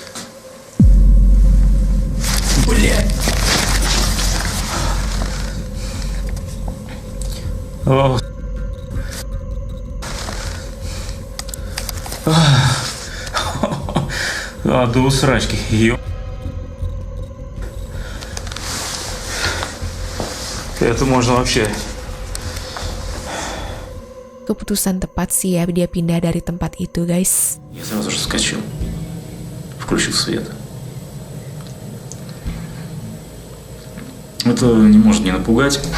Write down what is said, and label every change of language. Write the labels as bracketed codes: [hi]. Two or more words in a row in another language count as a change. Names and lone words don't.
[ru] Блядь! Ох. До усрачки. Это можно вообще. [id] Keputusan tepat sih ya dia pindah dari tempat itu guys. [ru] Я сразу же вскочил, включил свет. Это не может не напугать.